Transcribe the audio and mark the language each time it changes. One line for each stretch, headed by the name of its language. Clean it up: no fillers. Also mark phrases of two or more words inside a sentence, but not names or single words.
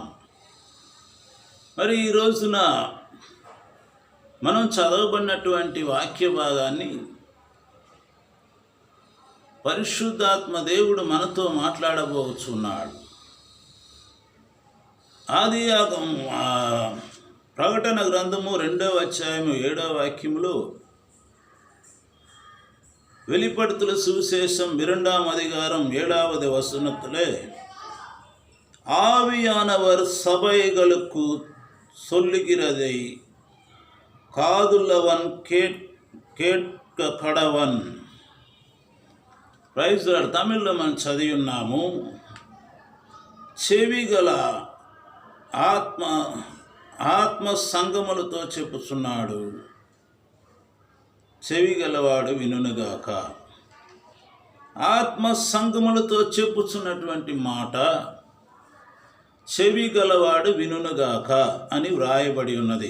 Telugu: మరి ఈ రోజున మనం చదవబడినటువంటి వాక్య భాగాన్ని పరిశుద్ధాత్మ దేవుడు మనతో మాట్లాడబోచున్నాడు. ప్రకటన గ్రంథము 2వ అధ్యాయము 7వ వాక్యములో,
Tamil: வெளிப்படுத்தல் சுவிசேஷம் 2ஆம் அதிகாரம் 7வது வசனத்திலே, ஆவியானவர் சபைகளுக்கு சொல்லுகிறதை காதுள்ளவன் கேட்க கடவன்.
English: Praise the Lord.
Telugu: తమిళ్లో మనం చదివి ఉన్నాము. చెవిగల ఆత్మ సంగములతో చెప్పుచున్నాడు, చెవిగలవాడు వినుగాక. ఆత్మ సంగములతో చెప్పుచున్నటువంటి మాట చెవిగలవాడు వినుగాక అని వ్రాయబడి ఉన్నది.